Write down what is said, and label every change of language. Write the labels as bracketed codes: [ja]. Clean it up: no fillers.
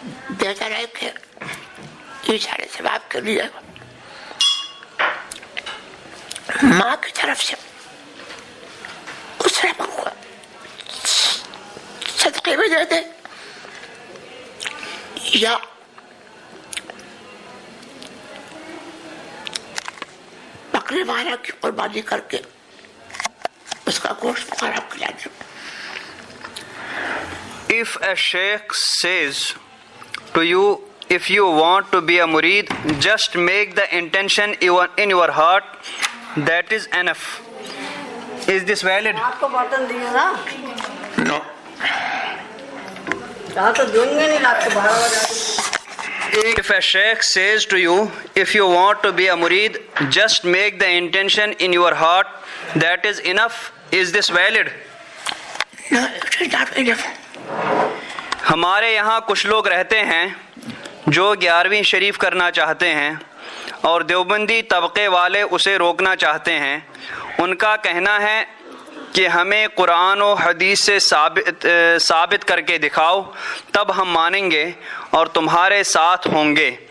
[ur] بہتر ہے کہ یہ سارے ثواب کے لیے ماں کی طرف سے اس رقم کو صدقے میں دے دے یا بکرے والا کی قربانی کر کے اس کا گوشت فقراء کو کھلا دے. [en] If a sheikh says to you, if you want to be a murid, just make the intention in your heart, that is enough. Is this valid? [ur] آپ کو برتن دیے نا [en] نو. [ur] کہا تو دیں گے نہیں، رات کو 12 بجے. [en] If a sheikh says to you, if you want to be a murid, just make the intention in your heart, that is enough. Is this valid? No, it is not enough. [ur] ہمارے یہاں کچھ لوگ رہتے ہیں جو 11ویں شریف کرنا چاہتے ہیں اور دیوبندی طبقے والے اسے روکنا چاہتے ہیں. ان کا کہنا ہے کہ ہمیں قرآن و حدیث سے ثابت کر کے دکھاؤ تب ہم مانیں گے اور تمہارے ساتھ ہوں گے.